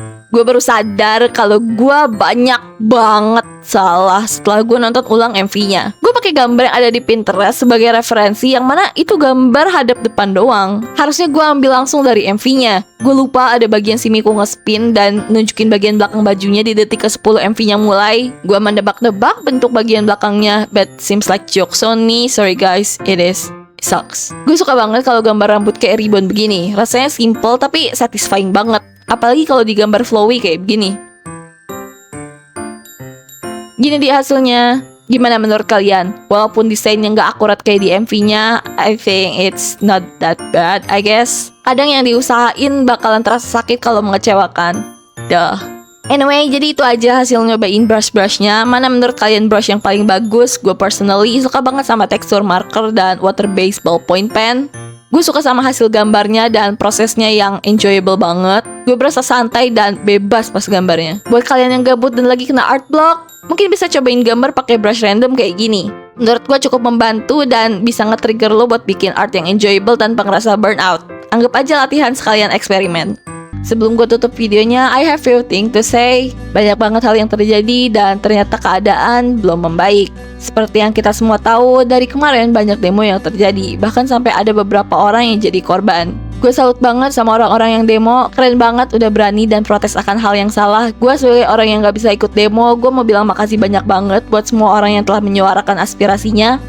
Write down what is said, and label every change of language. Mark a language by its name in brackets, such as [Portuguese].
[Indonesian] Gue baru sadar kalau gue banyak banget salah setelah gue nonton ulang MV-nya. Gue pakai gambar yang ada di Pinterest sebagai referensi, yang mana itu gambar hadap depan doang. Harusnya gue ambil langsung dari MV-nya. Gue lupa ada bagian si Miku nge-spin dan nunjukin bagian belakang bajunya di detik ke-10 MV-nya mulai. Gue mendebak-debak bentuk bagian belakangnya, [English] but seems like jokes on me. Sorry guys, it is. Sucks. [Indonesian] Gue suka banget kalau gambar rambut kayak ribbon begini. Rasanya simple tapi satisfying banget. Apalagi kalau digambar flowy kayak begini. Gini di hasilnya. Gimana menurut kalian? Walaupun desainnya nggak akurat kayak di MV-nya, [English] I think it's not that bad, I guess. [Indonesian] Kadang yang diusahain bakalan terasa sakit kalau mengecewakan. Duh. Anyway, jadi itu aja hasil nyobain brush-brushnya. Mana menurut kalian brush yang paling bagus? Gue personally suka banget sama tekstur marker dan water-based ballpoint pen. Gue suka sama hasil gambarnya dan prosesnya yang enjoyable banget. Gue berasa santai dan bebas pas gambarnya. Buat kalian yang gabut dan lagi kena art block, mungkin bisa cobain gambar pakai brush random kayak gini. Menurut gue cukup membantu dan bisa nge-trigger lo buat bikin art yang enjoyable tanpa ngerasa burnout. Anggap aja latihan sekalian eksperimen. Sebelum gue tutup videonya, [English] I have few things to say. [Indonesian] Banyak banget hal yang terjadi dan ternyata keadaan belum membaik. Seperti yang kita semua tahu, dari kemarin banyak demo yang terjadi. Bahkan sampai ada beberapa orang yang jadi korban. Gue salut banget sama orang-orang yang demo, keren banget udah berani dan protes akan hal yang salah. Gue sebagai orang yang gak bisa ikut demo, gue mau bilang makasih banyak banget buat semua orang yang telah menyuarakan aspirasinya.